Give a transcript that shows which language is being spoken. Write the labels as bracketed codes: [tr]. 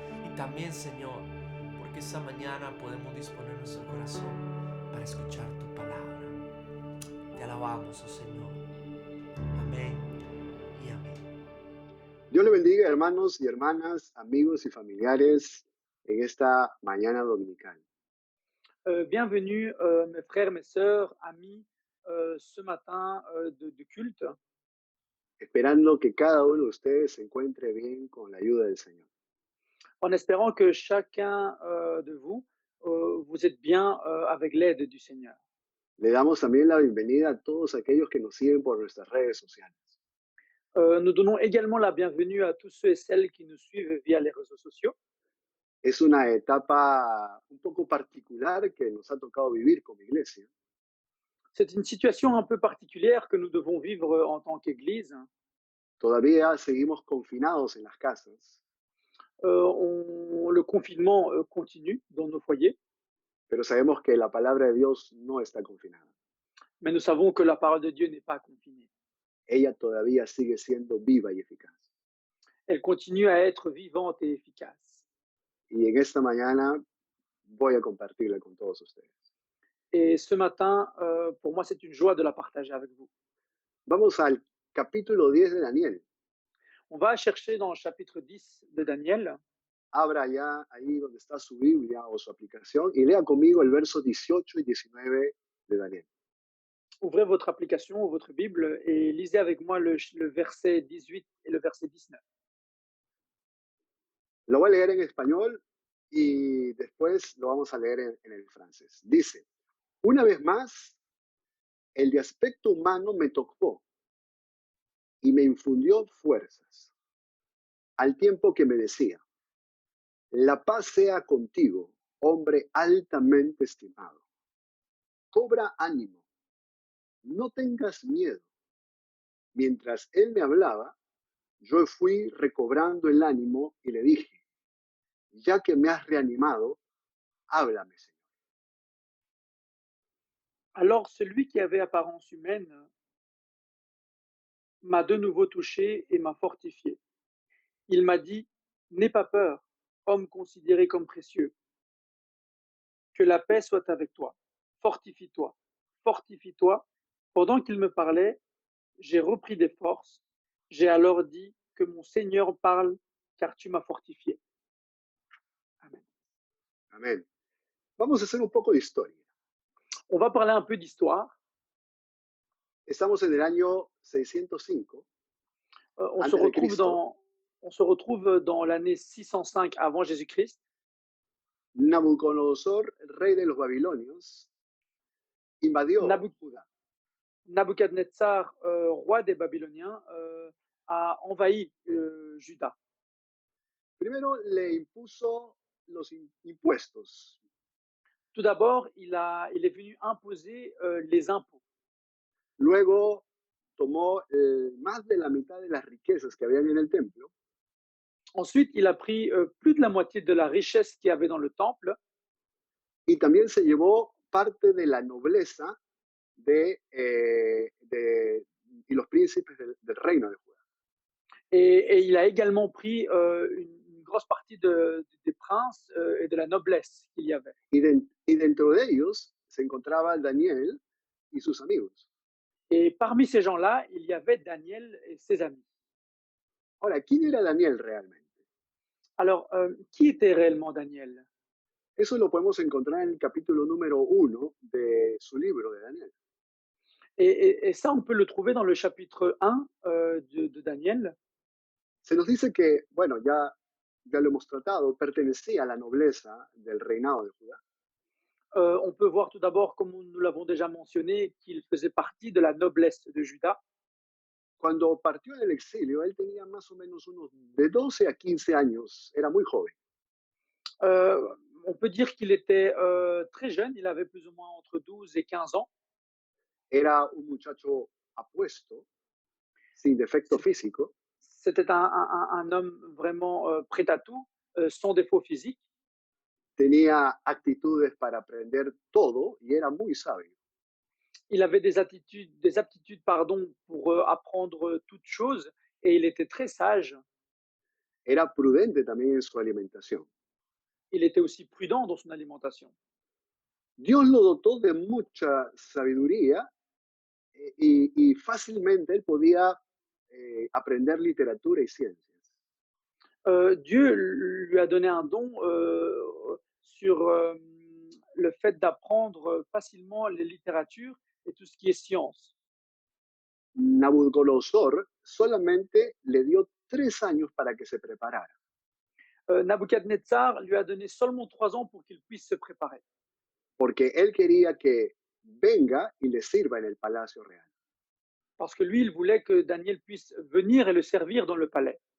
[es] Y también, Señor, porque esta mañana podemos disponer nuestro corazón para escuchar tu palabra. Te alabamos, oh Señor. Amén y amén. Dios le bendiga, hermanos y hermanas, amigos y familiares, en esta mañana dominical. [fr] Bienvenue, mes frères, mes sœurs, amis, ce matin de culte, [es] Esperando que cada uno de ustedes se encuentre bien con la ayuda del Señor. [fr] en espérant que chacun de vous, vous êtes bien avec l'aide du Seigneur. [es] Le damos también la bienvenida a todos aquellos que nos siguen por nuestras redes sociales. [fr] Nous donnons également la bienvenue à tous ceux et celles qui nous suivent via les réseaux sociaux. [es] Es una etapa un poco particular que nos ha tocado vivir como iglesia, [fr] C'est une situation un peu particulière que nous devons vivre en tant qu'Église. [es] Todavía seguimos confinados en las casas, [fr] Le confinement continue dans nos foyers, [es] pero sabemos que la palabra de Dios no está confinada. [fr] mais nous savons que la parole de Dieu n'est pas confinée. [es] Ella todavía sigue siendo viva y eficaz. [fr] Elle continue à être vivante et efficace. [es] Y en esta mañana voy a compartirla con todos ustedes. [fr] Et ce matin, pour moi, c'est une joie de la partager avec vous. [es] Vamos al capítulo 10 de Daniel. [fr] On va chercher dans le chapitre 10 de Daniel. [es] Abra ya ahí donde está su Biblia o su aplicación y lea conmigo el verso 18 y 19 de Daniel. [fr] Ouvrez votre application ou votre Bible et lisez avec moi le verset 18 et le verset 19. [es] Lo voy a leer en español y después lo vamos a leer en el francés. Dice, una vez más, el de aspecto humano me tocó y me infundió fuerzas, al tiempo que me decía, la paz sea contigo, hombre altamente estimado. Cobra ánimo, no tengas miedo. Mientras él me hablaba, yo fui recobrando el ánimo y le dije, ya que me has reanimado, háblame, Señor. [fr] Alors celui qui avait apparence humaine m'a de nouveau touché et m'a fortifié. Il m'a dit, n'aie pas peur, homme considéré comme précieux. Que la paix soit avec toi. Fortifie-toi, fortifie-toi. Pendant qu'il me parlait, j'ai repris des forces. J'ai alors dit que mon Seigneur parle, car tu m'as fortifié. Amen. [es] Amén. Vamos a hacer un poco de historia. [fr] On va parler un peu d'histoire. [es] Estamos en el año 605 [fr] On se [es] antes de [fr] retrouve [es] Cristo. [fr] dans l'année 605 avant Jésus-Christ. [es] Nabucodonosor, rey de los babilonios, invadió Nabu- Judá. [fr] Nabuchodonosor, roi des Babyloniens, a envahi Juda. [es] Primero le impuso los impuestos. [fr] Tout d'abord, il est venu imposer les impôts. [es] Luego tomó más de la mitad de las riquezas que habían en el templo [fr] Ensuite, il a pris plus de la moitié de la richesse qu'il y avait dans le temple. [es] y también se llevó parte de la nobleza y los príncipes del reino de Judá. [fr] Et il a également pris une grosse partie des princes et de la noblesse qu'il y avait. [es] Y dentro de ellos se encontraba Daniel y sus amigos. [fr] Et parmi ces gens-là, il y avait Daniel et ses amis. [es] Ahora, ¿quién era Daniel realmente? [fr] Alors, qui était réellement Daniel? [es] Eso lo podemos encontrar en el capítulo número 1 de su libro de Daniel. [fr] Et ça, on peut le trouver dans le chapitre 1 de Daniel. [es] Se nos dice que, bueno, ya lo hemos tratado, pertenecía a la nobleza del reinado de Judá. [fr] On peut voir tout d'abord, comme nous l'avons déjà mentionné, qu'il faisait partie de la noblesse de Juda. [es] Cuando partió en el exilio, él tenía más o menos unos de 12 a 15 años, era muy joven. [fr] On peut dire qu'il était très jeune, il avait plus ou moins entre 12 et 15 ans. [es] Era un muchacho apuesto, sin defecto físico, [fr] C'était un homme vraiment prêt à tout, sans défaut physique. tenía actitudes para aprender todo y era muy sabio. Il avait des aptitudes pardon, pour apprendre toutes choses et il était très sage. [es] era prudente también en su alimentación. [fr] Il était aussi prudent dans son alimentation. [es] Dios lo dotó de mucha sabiduría y fácilmente él podía aprender literatura y ciencias. [fr] Dieu lui a donné un don sur le fait d'apprendre facilement les littératures et tout ce qui est science. [es] Nabucodonosor solamente le dio 3 años para que se preparara, [fr] Nabuchodonosor lui a donné seulement 3 ans pour qu'il puisse se préparer, [es] porque él quería que venga y le sirva en el palacio real. [fr] parce que lui, il voulait que Daniel puisse venir et le servir dans le palais.